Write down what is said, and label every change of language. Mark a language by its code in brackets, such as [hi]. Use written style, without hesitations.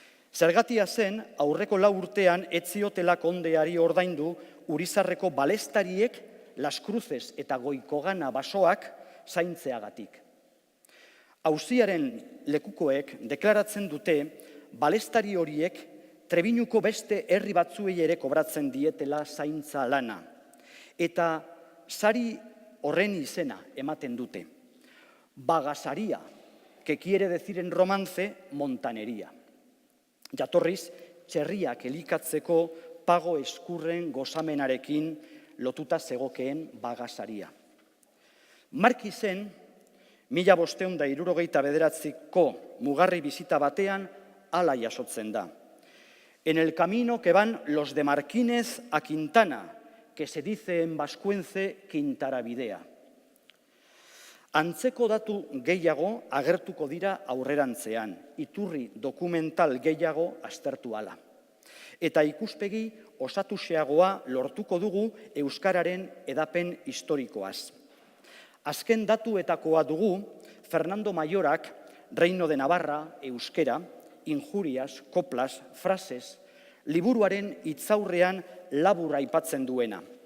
[eu] Zergatia zen, aurreko 4 urtean ez ziotela kondeari ordaindu Urizarreko balestariek Las Cruces eta Goikogana basoak zaintzeagatik. Auziaren lekukoek deklaratzen dute balestari horiek Trebiñuko beste herri batzuei ere kobratzen dietela zaintza lana. Eta sari horren izena ematen dute. Bagasaria, [es] que quiere decir en romance montanería. [eu] Jatorriz, txerriak elikatzeko pago eskurren gozamenarekin lotuta zegokeen bagasaria. Markizen, 1569ko mugarri bizita batean hala jasotzen da. [es] En el camino que van los de Marquínez a Quintana, que se dice en vascuence Quintarabidea. [eu] Antzeko datu gehiago agertuko dira aurrerantzean, iturri dokumental gehiago aztertu ala. Eta ikuspegi osatuxeagoa lortuko dugu euskararen edapen historikoaz. Azken datuetakoa dugu Fernando Mayorak Reino de Navarra, euskera, injurias, koplas, frases, liburuaren hitzaurrean labur aipatzen duena.